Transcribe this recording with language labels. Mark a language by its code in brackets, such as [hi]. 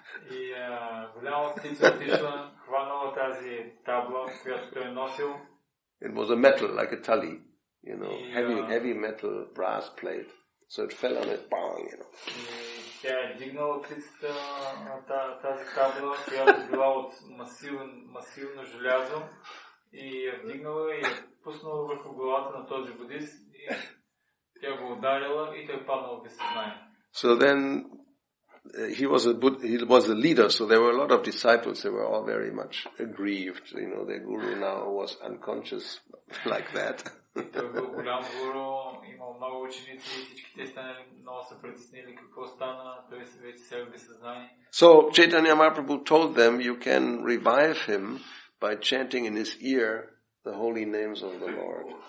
[bg] И голяма птица отишла, хванала тази табла, която той носил. [en] It was a metal, like a tali, heavy metal brass plate. So it fell on it, bang, [bg] И тя е дигнала птицата тази табла, която била от масивно желязо, и я вдигнала и я пуснала върху главата на този будист, и тя го ударила и той паднал без съзнание. [en] So then he was a leader, so there were a lot of disciples. They were all very much aggrieved. Their guru now was unconscious like that. [bg] Той бил голям гуру, имал много ученици и всички те станали много се притеснили какво стана, той се вече сега без съзнание. [en] So Chaitanya Mahaprabhu told them you can revive him by chanting in his ear the holy names of the Lord.